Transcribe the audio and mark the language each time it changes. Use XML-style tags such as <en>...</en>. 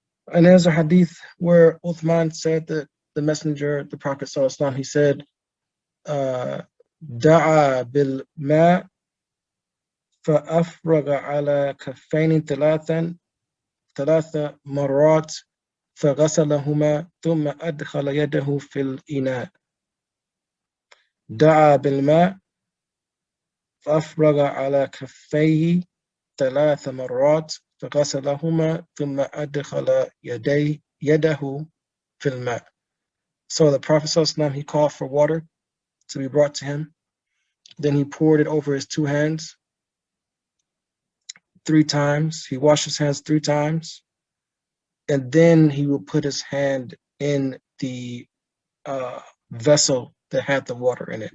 <en>And there's a hadith where Uthman said that the messenger, the Prophet ﷺ, he said,</en> <ar>دعا بالماء فأفرغ على كفين ثلاث مرات فغسلهما ثم أدخل يده في الإناء. دعا بالماء فأفرغ على كفيه ثلاث مرات فغسلهما ثم أدخل يده في الماء.</ar> <en>So the Prophet ﷺ, he called for water to be brought to him. Then he poured it over his two hands 3 times. He washed his hands 3 times. And then he would put his hand in the vessel that had the water in it.</en>